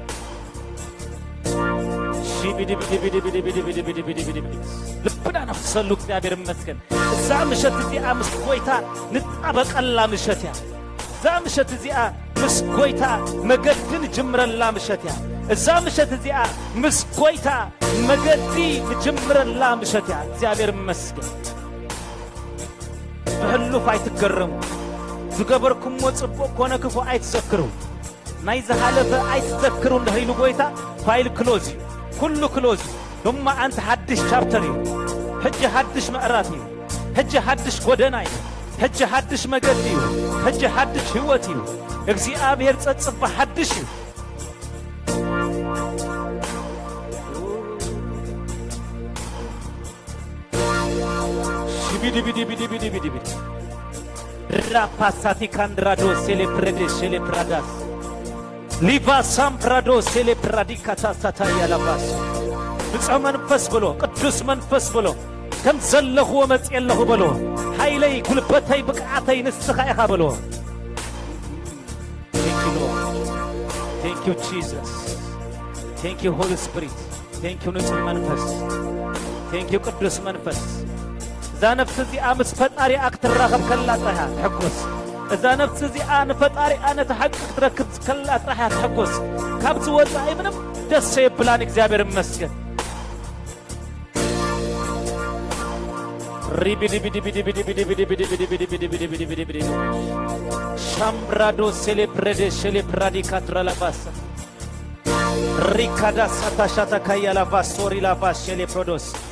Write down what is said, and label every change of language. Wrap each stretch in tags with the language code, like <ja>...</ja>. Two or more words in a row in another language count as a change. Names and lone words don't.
<ti>ልብና ነፍሰሉ እግዚአብሔር ይመስገን እዛ ምሸት እዚኣ ምስ ጎይታ ንጣበቀላ ምሸት ያ እዛ ምሸት እዚኣ ምስ ጎይታ መገድን ጅምረላ ምሸት ያ እዛ ምሸት እዚኣ ምስ ጎይታ መገዲ ጅምረላ ምሸት ያ እግዚአብሔር ይመስገን በህሉፍ አይትገረሙ ዝገበርኩም ወጽቦ ኮነ ክፉ አይትዘክሩ ናይ ዝሃለፈ አይትዘክሩ እንደህይሉ ጎይታ</ti> <en>file close</en> <ti>ኩሉ ክሎዝ ዶማ አንተ ሐድሽ ቻፕተር እዩ ሕጂ ሐድሽ ምዕራፍ እዩ ሕጂ ሐድሽ ጎደና እዩ ሕጂ ሐድሽ መገዲ እዩ ሕጂ ሐድሽ ህይወት እዩ እግዚአብሔር ጸጽፍ ሐድሽ እዩ ቢዲ ራፓሳቲ ካንድራዶ ሴሌፕሬዴ ሴሌፕራዳስ ሊቫ ሳምፕራዶ ሴሌፕራዲካታ ሳታያ ላባስ ብፁዕ መንፈስ ብሎ ቅዱስ መንፈስ ብሎ ከም ዘለኹዎ መጽየለኹ ብሎ ኃይለይ ጉልበተይ ብቅዓተይ ንስኻ ኢኻ ብሎ</ti> <en>Thank you Jesus Thank you Holy Spirit Thank you</en> <ti>ንጹሕ መንፈስ</ti> <en>Thank</en> <ti>you ቅዱስ መንፈስ እዛ ነፍስ እዚኣ ምስ ፈጣሪ ክትራኸብ ከላ ጥራሓ ትሕጐስ እዛ ነፍስ እዚኣ ንፈጣሪ ኣነ ተሓቂ ክትረክብ ከላ ጥራሓ ትሕጐስ ካብቲ ወፃኢ ምንም ደስ የብላን እግዚአብሔር ይመስገን ሻምብራዶ ሴሌፕሬዴ ሴሌፕራዲካትራላባሳ ሪካዳ ሳታሻታ ካያላባሶሪ ላባስ ሴሌፕሮዶስ</ti>